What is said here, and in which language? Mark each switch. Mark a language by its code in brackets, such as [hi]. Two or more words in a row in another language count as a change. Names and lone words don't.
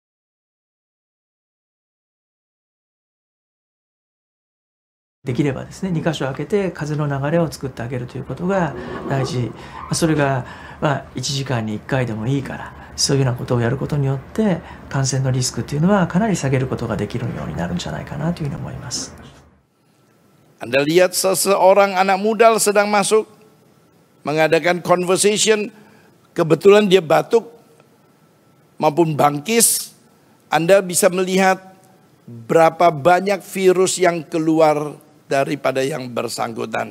[ja] " できればですね、2箇所開けて風の流れを作ってあげるということが大事。それが1時間に1回でもいいから、そういうようなことをやることによって感染のリスクっていうのはかなり下げることができるようになるんじゃないかなというふうに思います。 [ms] Anda lihat seseorang anak muda sedang masuk mengadakan conversation, kebetulan dia batuk maupun bangkis, Anda bisa melihat berapa banyak virus yang keluar daripada yang bersangkutan.